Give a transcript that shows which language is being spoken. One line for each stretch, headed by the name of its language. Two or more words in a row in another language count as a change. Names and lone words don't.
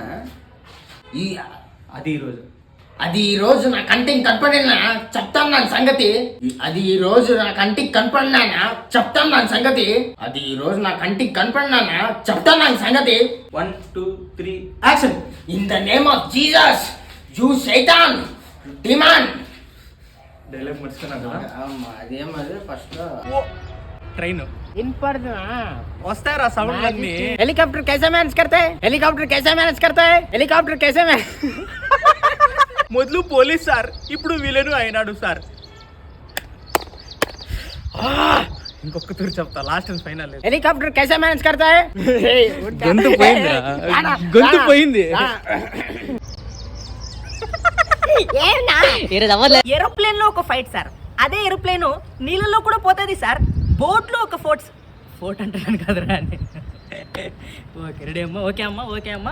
Telugu: అది ఈ రోజు, అది ఈ రోజు నా కంటికి కనపడినా చెప్తాను దాని సంగతి. అది ఈ రోజు నా కంటికి కనపడినానా చెప్తాను దాని సంగతి. అది ఈ రోజు నా కంటికి కనపడినానా చెప్తాను దాని సంగతి.
English: 1 2 3 యాక్షన్. in the name of Jesus you Satan demand.
Telugu: డైలాగ్ మర్చిపోయినా కదా. అదేమది ఫస్ట్ ట్రైన్ వినపడుతున్నా వస్తాయరా సౌండ్ అన్ని.
Hindi: हेलीकॉप्टर कैसे मैनेज करते हैं, हेलीकॉप्टर कैसे मैनेज करते हैं, हेलीकॉप्टर कैसे मैनेज.
Telugu: మొదలు పోలీస్ సార్, ఇప్పుడు విలను అయినాడు సార్. ఇంకొక తూరు చెప్తా,
English: last and final.
Hindi: हेलीकॉप्टर कैसे मैनेज करता है.
Telugu: గొంతు పోయింది, గొంతు పోయింది. ఏరోప్లేన్ లో ఒక ఫైట్ సార్, అదే ఏరోప్లేన్ నీళ్ళలో కూడా పోతుంది సార్. బోట్ లో ఒక ఫోర్ట్ అంటాను కదరా అని.
English: okay ready
Telugu: అమ్మా. ఓకే అమ్మా, ఓకే అమ్మా.